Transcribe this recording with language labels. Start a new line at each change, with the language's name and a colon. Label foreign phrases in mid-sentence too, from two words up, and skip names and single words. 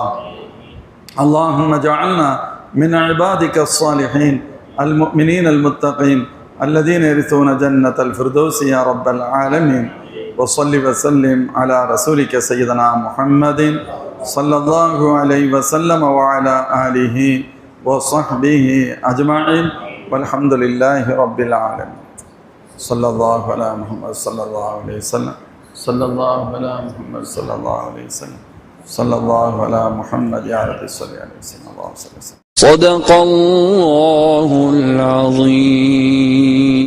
Arabic: اللهم اجعلنا من عبادك الصالحين المؤمنين المتقين الذين يرثون جنة الفردوس يا رب العالمين. وصل وسلم على رسولك سيدنا محمد صلى الله عليه وسلم وعلى آله وصحبه أجمعين والحمد لله رب العالمين. صلى الله على محمد صلى الله عليه وسلم صلى الله على محمد صلى الله عليه وسلم صلى الله على محمد يا ربي صل عليه وسلم الله صل. صدق الله العظيم.